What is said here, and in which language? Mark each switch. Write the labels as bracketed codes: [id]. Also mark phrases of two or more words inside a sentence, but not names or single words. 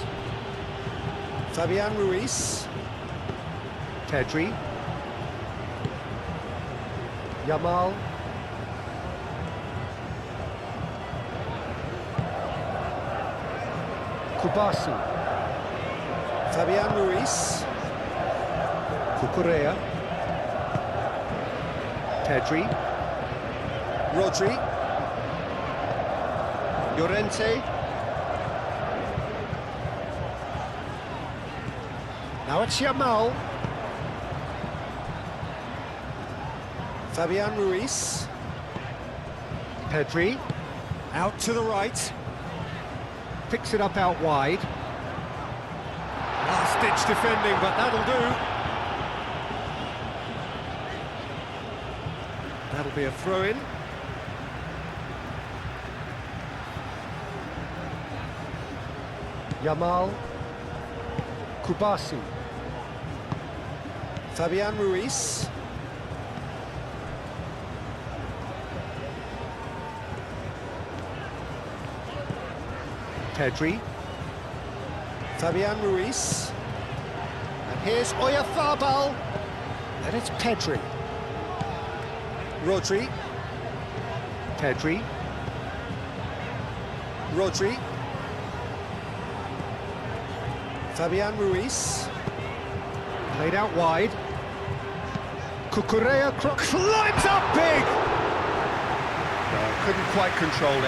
[en] Fabian Ruiz. Pedri. Yamal. Kubasi. Fabian Ruiz. Cucurella. Pedri. Rodri. Llorente. Now it's Yamal. Fabian Ruiz. Pedri. Out to the right. Picks it up out wide. Last-ditch defending, but that'll do. That'll be a throw-in. Yamal. Kubasi. Fabian Ruiz. Pedri. Fabian Ruiz. And here's Oyarzabal. And it's Pedri. Rodri. Pedri. Rodri. Fabian Ruiz. Played out wide. Cucurella climbs up big! Couldn't quite control it.